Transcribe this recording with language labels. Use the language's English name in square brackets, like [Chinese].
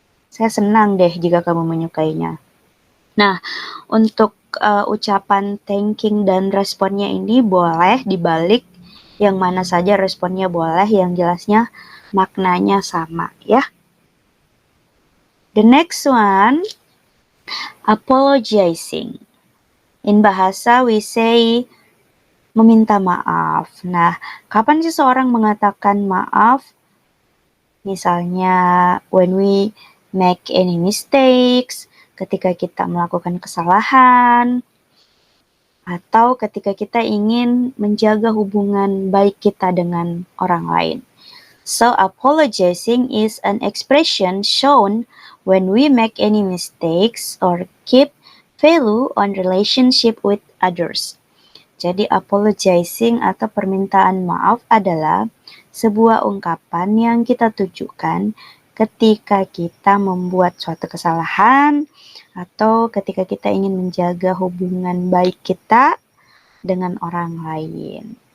[Indonesian] Saya senang deh jika kamu menyukainya. Nah, untuk ucapan thanking dan responnya ini boleh dibalik, yang mana saja responnya boleh, yang jelasnya maknanya sama ya. [English] The next one, apologizing. In bahasa we say meminta maaf. [Indonesian] Nah, kapan sih seorang mengatakan maaf? Misalnya [English] when we make any mistakes, [Indonesian] ketika kita melakukan kesalahan, atau ketika kita ingin menjaga hubungan baik kita dengan orang lain. [English] So, apologizing is an expression shown when we make any mistakes or keep value on relationship with others. [Indonesian] Jadi apologizing atau permintaan maaf adalah sebuah ungkapan yang kita tujukan ketika kita membuat suatu kesalahan atau ketika kita ingin menjaga hubungan baik kita dengan orang lain.